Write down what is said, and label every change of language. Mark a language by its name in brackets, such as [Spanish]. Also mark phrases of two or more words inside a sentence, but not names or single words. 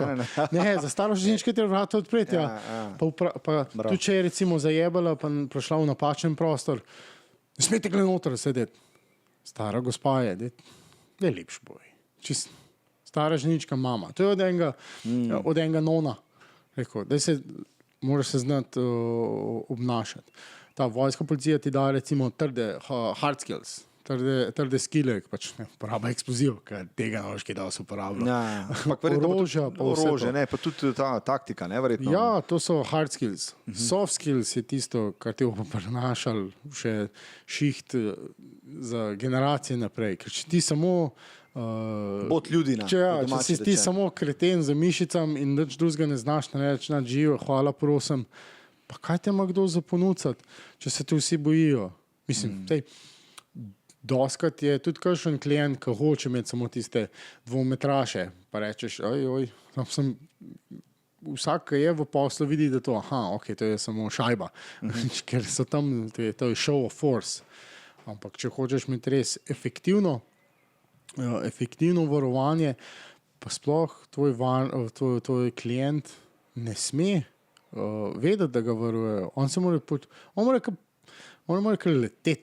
[Slovenian] Ne, za staro ženičko treba vrata odpreti, ja. Pa tudi če je recimo zajebala, pa prišla v napačen prostor, ne smete glede noter sedeti. Stara gospa je lepš boj. Čist stara ženička mama. To je od enega nona. Rekel, da moraš se znati obnašati. Ta vojska policija ti da recimo trde [English] hard skills, [Slovenian] trde skille, pač ne, uporaba eksploziv, ker tega ne veš, kaj da se uporablja. Orožja, pa vse orožje, ne, pa tudi ta taktika, ne, verjetno. Ja, to so [English] hard skills. Soft skills [Slovenian] je tisto, kar te bo prenašal še šiht za generacije naprej. Ker če ti samo Bot ljudi če si ti samo kreten za mišicam in nič drugega ne znaš narediti, nič živo, hvala prosim, pa kaj te ima kdo za ponucati, če se te vsi bojijo? Mislim, doskrat je tudi kakšen klient, ki hoče imeti samo tiste dvometraše, pa rečeš, vsak, ki je v poslu, vidi, da to, to je samo šajba, ker so tam, to je [English] show of force. [Slovenian] Ampak, če hočeš imeti res efektivno varovanje, pa sploh tvoj klient ne sme vedeti, da ga varujejo. On mora kar leteti.